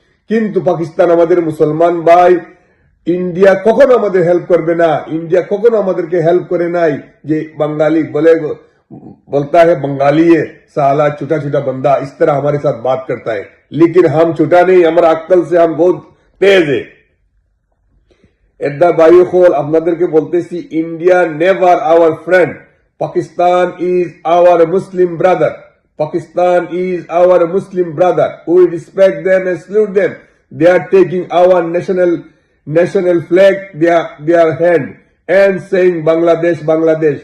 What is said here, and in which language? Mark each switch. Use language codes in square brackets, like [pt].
[bn] কিন্তু পাকিস্তান আমাদের মুসলমান ভাই। ইন্ডিয়া কখনো আমাদের হেল্প করবে না, ইন্ডিয়া কখনো আমাদেরকে হেল্প করে নাই। যে বাঙালি [hi] बोलता है बंगाली है साला छोटा छोटा बंदा, इस तरह हमारे साथ बात करता है। लेकिन हम छोटा नहीं, हमारा अक्ल से हम बहुत तेज है। [bn] এডা বায়ু খোল আপনাদেরকে বলতেছি, [en] India never our friend, Pakistan is our Muslim brother, Pakistan is our Muslim brother, we respect them and salute them. They are taking our national flag their hand and saying Bangladesh Bangladesh.